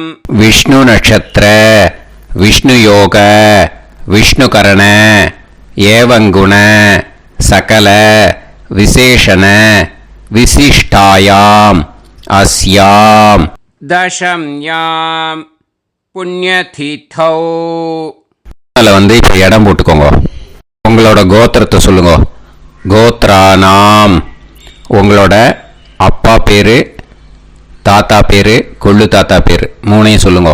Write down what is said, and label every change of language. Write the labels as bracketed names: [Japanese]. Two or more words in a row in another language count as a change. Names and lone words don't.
[Sanskrit] विष्णु नक्षत्र विष्णु योग विष्णुकरण एवं गुण सकल विशेषण विशिष्टायां अस्यां दशम्यां புண்ணியதீதௌ. [Tamil] அதில் இப்போ இடம் போட்டுக்கோங்க. உங்களோட கோத்திரத்தை சொல்லுங்க. [Sanskrit] கோத்ரானாம். [Tamil] உங்களோட அப்பா பேர், தாத்தா பேர், கொள்ளு தாத்தா பேர் 3ஐயும் சொல்லுங்க.